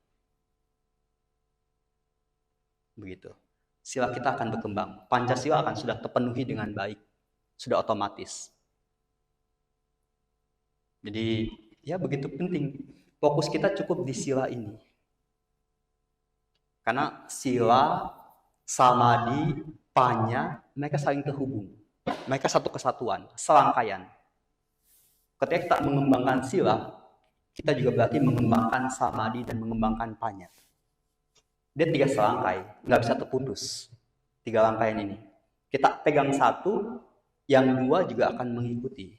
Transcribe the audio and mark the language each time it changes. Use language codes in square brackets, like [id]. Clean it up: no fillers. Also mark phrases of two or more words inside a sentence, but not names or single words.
[id] Begitu. Sila kita akan berkembang. Pancasila akan sudah terpenuhi dengan baik. Sudah otomatis. Jadi ya begitu penting. Fokus kita cukup di sila ini. [pi] Karena sila, samadhi, panya, [id] mereka saling terhubung. Mereka satu kesatuan, serangkaian. Ketika kita mengembangkan sila, kita juga berarti mengembangkan samadhi dan mengembangkan panya. Dia 3 serangkai, nggak bisa terputus. 3 rangkaian ini. Kita pegang satu, yang 2 juga akan mengikuti.